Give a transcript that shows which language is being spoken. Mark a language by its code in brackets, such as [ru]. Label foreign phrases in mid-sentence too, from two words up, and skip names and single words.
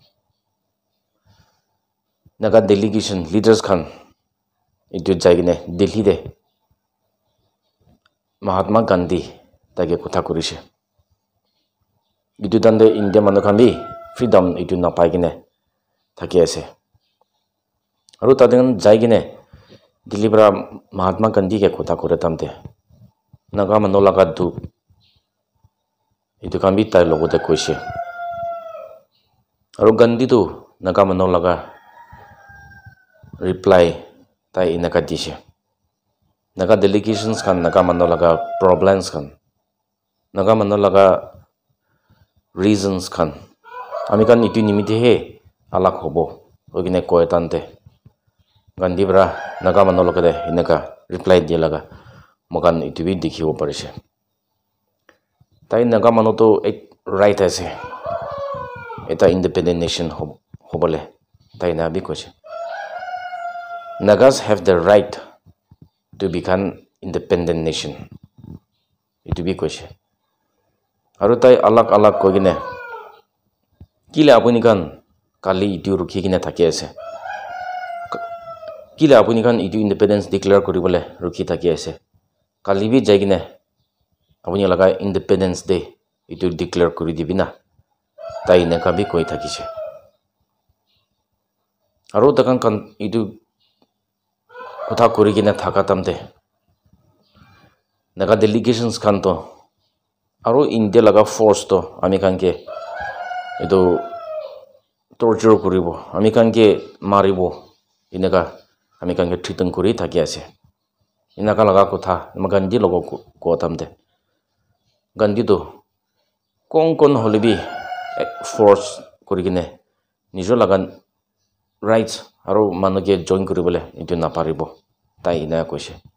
[nag] Naga [en] delegation leaders [nag] khan itu jaigine Delhi de Mahatma Gandhi tage kotha kurise itu tande India manu khan bi freedom itu napai gine thaki ase aru taden jaigine Delhi pra Mahatma Gandhi ke kotha kore tamte Naga manu laga du itu khan bi tai logote koise aru Gandhi tu Naga manu laga reply tai inaka dise Naga delegations kan Naga manu laga problems kan Naga manu laga reasons kan ami kan itu nimite he alak hobo ogine koy tante Gandhi bra Naga manu laga de inaka reply dia laga mokan itu bi dikhibo parise tai Naga manu to ek right ase eta [en] independent nation [nag] hobole tai na bi koche [en] Nagas have the right to become independent nation. [nag] Itu bi koise. Aru tai alak kogine. Kile apuni kan kali itu rukhi kine thaki ase. Kile apuni kan itu [en] independence declare [nag] koribole rukhi thaki ase. Kali bi jaigine apuni laga [en] independence day [nag] itu declare kori dibina. Tai neka bi koi thakise. Aru takan kan itu kotha kori kine thaka tamte Naga delegations khan to aru India laga force to ami khan ke edu torture koribo ami khan ke maribo inaka ami khan ke threaten kori thaki ase inaka laga kotha Gandhi logo ko tamte Gandhi to kon holibi force kori kine nijo laga rights aru manuke join koribole itu naparibo tai ina koise